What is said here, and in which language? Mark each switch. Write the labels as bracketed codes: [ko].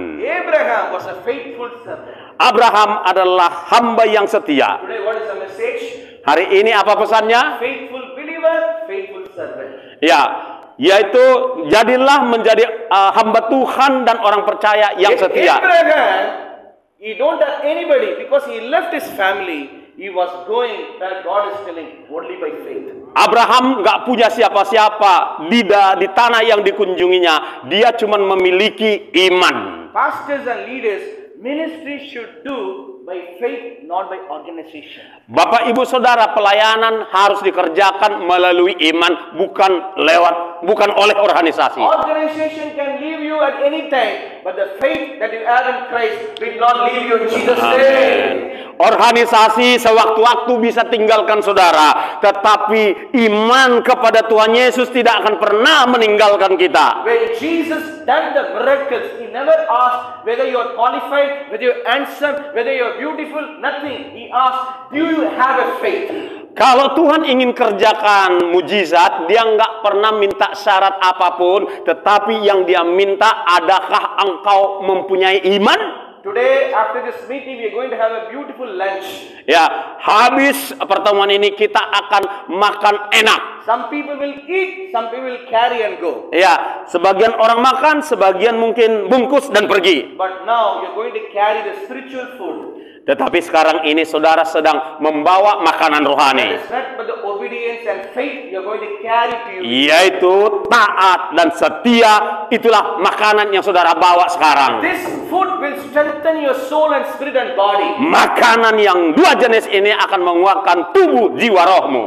[en] Abraham was a faithful servant. [id] Abraham adalah hamba yang setia. [en] Today, what is the message? [id] Hari ini apa pesannya? [en] Faithful believer, faithful servant. [id] Ya, yaitu jadilah menjadi hamba Tuhan dan orang percaya yang setia. [en] Abraham, he don't have anybody because he left his family. He was going where God is telling only by faith. [id] Abraham nggak punya siapa-siapa di tanah yang dikunjunginya. Dia cuma memiliki iman. [en] Pastors and leaders, ministry should do by faith, not by organization. [id] Bapak, ibu, saudara, pelayanan harus dikerjakan melalui iman, bukan oleh organisasi. [en] Organization can leave you at any time, but the faith that you have in Christ will not leave you in Jesus' name. [id] Organisasi sewaktu-waktu bisa tinggalkan saudara, tetapi iman kepada Tuhan Yesus tidak akan pernah meninggalkan kita. [en] When Jesus done the miracles, he never asked whether you are qualified, whether you are handsome, whether you are beautiful, nothing. He asked, do you have a faith? [id] Kalau Tuhan ingin kerjakan mujizat, dia nggak pernah minta syarat apapun, tetapi yang dia minta, adakah engkau mempunyai iman? [en] Today, after this meeting, we are going to have a beautiful lunch. [id] Ya, habis pertemuan ini kita akan makan enak. [en] Some people will eat, some people will carry and go. [id] Ya, sebagian orang makan, sebagian mungkin bungkus dan pergi. [en] But now, you're going to carry the spiritual food. [id] Tetapi sekarang ini saudara sedang membawa makanan rohani, [en] That is not but the obedience and faith you're going to carry to you. [id] yaitu taat dan setia. Itulah makanan yang saudara bawa sekarang. [en] This food will strengthen your soul and spirit and body. [id] Makanan yang 2 jenis ini akan menguatkan tubuh jiwa rohmu.